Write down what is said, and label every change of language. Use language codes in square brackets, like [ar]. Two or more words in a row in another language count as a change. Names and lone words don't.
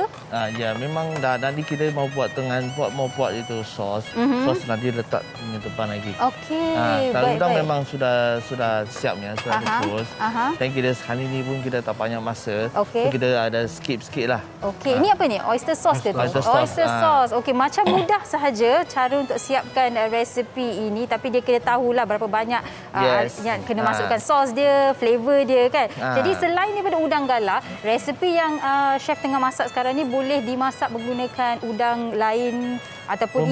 [ms] Ya, memang dah nanti kita mau buat itu sos. Sos nanti letak di depan lagi. Okey. Kalau udang baik. memang sudah siapnya, sudah dikukus. Dan kita hari ini pun kita tak banyak masa. Okey. So kita ada skip sikit lah. Okey, ini apa ni? [en] Oyster sauce [ms] ke tu? [en] Oyster sauce. Oyster sauce. [ms] Okey, macam mudah sahaja cara untuk siapkan resepi ini, tapi dia kena tahulah berapa banyak yang kena masukkan sos dia, flavor dia kan. Jadi selain daripada udang galah, resepi yang chef tengah masak sekarang ni boleh dimasak menggunakan udang lain ataupun